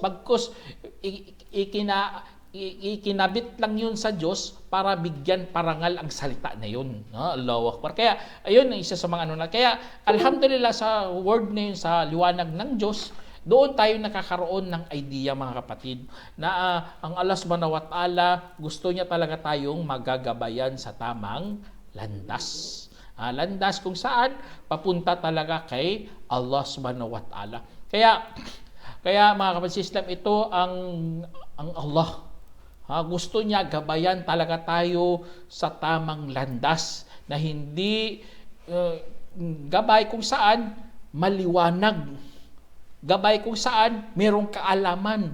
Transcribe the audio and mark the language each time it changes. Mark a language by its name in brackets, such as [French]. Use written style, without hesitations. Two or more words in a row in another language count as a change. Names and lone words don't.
[Filipino] Bagkus ikinabit lang yun sa Diyos para bigyan parangal ang salita na yun. [Arabic] الله أكبر. [Filipino] Kaya, ayun ang isa sa mga Kaya, alhamdulillah sa word na yun, sa liwanag ng Diyos, doon tayo nakakaroon ng idea mga kapatid, na ang Allah [Arabic] سبحانه وتعالى, [Filipino] gusto niya talaga tayong magagabayan sa tamang landas. Landas kung saan papunta talaga kay Allah [Arabic] سبحانه وتعالى. [Filipino] Kaya mga kapatid sa Islam, ito ang Allah. Gusto niya gabayan talaga tayo sa tamang landas na hindi gabay kung saan maliwanag. Gabay kung saan merong kaalaman.